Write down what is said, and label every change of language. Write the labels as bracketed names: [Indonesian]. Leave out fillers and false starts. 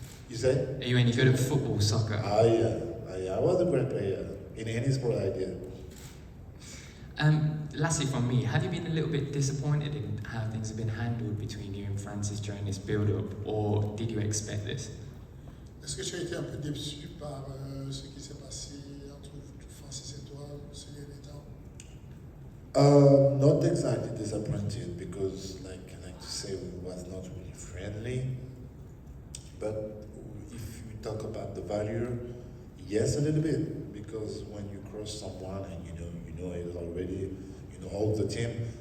[English] You say? Are you any good at football, soccer? I was a great player in any sport I did. Lastly from me, have you been a little bit disappointed in how things have been handled between you and Francis during this build-up, or did you expect this? [French] Est-ce que tu as été un peu déçu par ce qui s'est passé entre Francis et toi ces derniers temps? [English] Not exactly disappointed because, like to say, we was not really friendly. But if we talk about the value, yes, a little bit, because when you cross someone and you know it already, you know all the team.